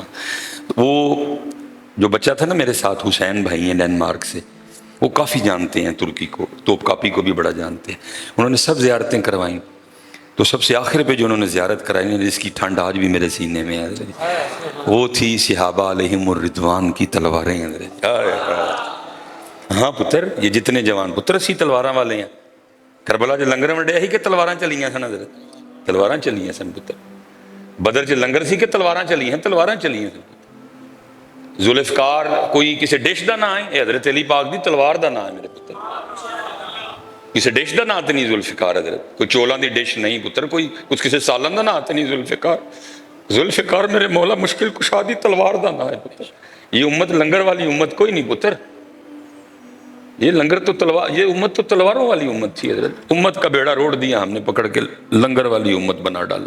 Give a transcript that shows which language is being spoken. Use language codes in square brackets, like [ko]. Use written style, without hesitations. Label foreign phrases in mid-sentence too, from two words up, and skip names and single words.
[ur] وہ جو بچہ تھا نا میرے ساتھ، حسین بھائی ہیں ڈینمارک سے، وہ کافی جانتے ہیں ترکی کو، توپ کاپی کو بھی بڑا جانتے ہیں، انہوں نے سب زیارتیں کروائیں، تو سب سے آخر پہ جو انہوں نے زیارت کرائی، جس کی ٹھنڈ آج بھی میرے سینے میں ہے، وہ تھی صحابہ [ar] علیہم الرضوان [ur] کی تلواریں حضرت۔ [pa] ہاں پتر، یہ جتنے جوان پتر اسی تلواراں والے ہیں، کربلا جو لنگر وڈیا ہی کہ تلواراں چلیاں سن حضرت، تلواراں چلیاں سن پتر، بدر چ لنگر سی کہ تلواراں چلی ہیں، تلواراں چلیاں سن۔ ذوالفقار کوئی کسی ڈش دا نام ہے، حضرت علی پاک دی تلوار دا نام ہے میرے پتر، کسی ڈش دا نام تے نہیں ذوالفقار حضرت، کوئی چولاں دی ڈش نہیں پتر، کوئی کچھ کسی سالن دا نام تے نہیں ذوالفقار، ذوالفقار میرے مولا مشکل کشا دی تلوار دا نام ہے پتر۔ یہ امت لنگر والی امت کوئی نہیں پتر، [ur] یہ لنگر تو تلوار، یہ امت تو تلواروں والی امت تھی حضرت، امت کا بیڑا روڑ دیا ہم نے پکڑ کے، لنگر والی امت بنا ڈالا۔